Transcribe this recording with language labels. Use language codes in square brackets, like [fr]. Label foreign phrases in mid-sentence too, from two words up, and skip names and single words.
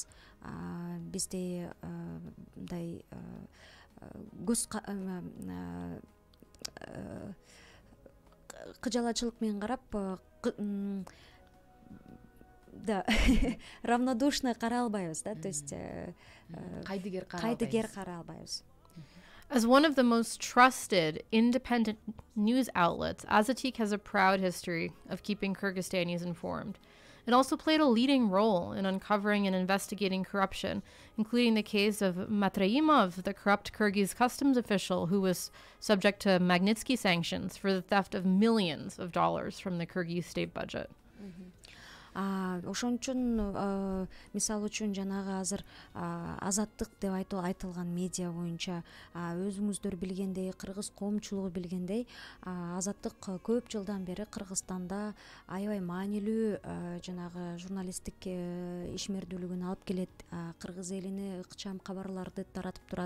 [ky] Бизде мындай кыжалатчылык менен карап, да, равнодушно карай албайбыз, да, [ru] то есть [ky] кайдыгер карай албайбыз. [en] As one of the most trusted independent news outlets, Azatik has a proud history of keeping Kyrgyzstanis informed. It also played a leading role in uncovering and investigating corruption, including the case of Matraimov, the corrupt Kyrgyz customs official who was subject to Magnitsky sanctions for the theft of millions of dollars from the Kyrgyz state budget. [ky] Ошон үчүн мисалы үчүн жанагы азыр азаттык деп айтылган медиа боюнча өзүңүздөр билгендей, кыргыз коомчулугу билгендей, азаттык көп жылдан бери Кыргызстанда аябай маанилүү жанагы журналисттик ишмердүүлүгүн алып келет, кыргыз элине ыкчам кабарларды таратып турат.